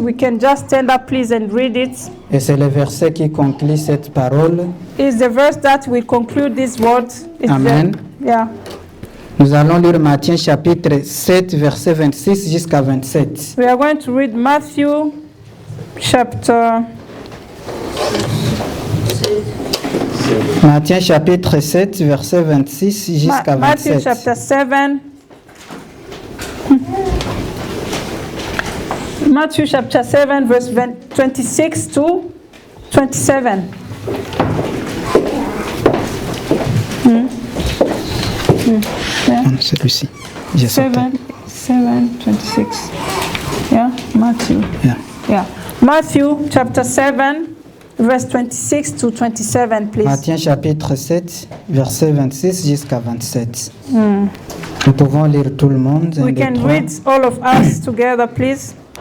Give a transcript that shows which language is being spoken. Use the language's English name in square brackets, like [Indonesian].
[English] We can just stand up, please, and read it. [French] Et c'est le verset qui conclut cette parole. [English] It's the verse that will conclude this word. It's Amen. Yeah. [French] Nous allons lire Matthieu chapitre 7, verset 26 jusqu'à 27. [English] We are going to read Matthew chapter [French] Matthieu chapitre 7, verset 26 jusqu'à [English] Matthew [French] 27. [English] chapter 7. Matthew chapter 7, verse 26 to 27. Yeah. [French] Celui-ci. J'ai sauté. [English] 7, 26. Yeah, Matthew. Yeah. Yeah. Matthew chapter 7, verse 26 to 27, please. [French] Matthieu chapitre 7, verset 26 jusqu'à 27. Nous pouvons lire tout le monde. [English] We can read all of us together, please.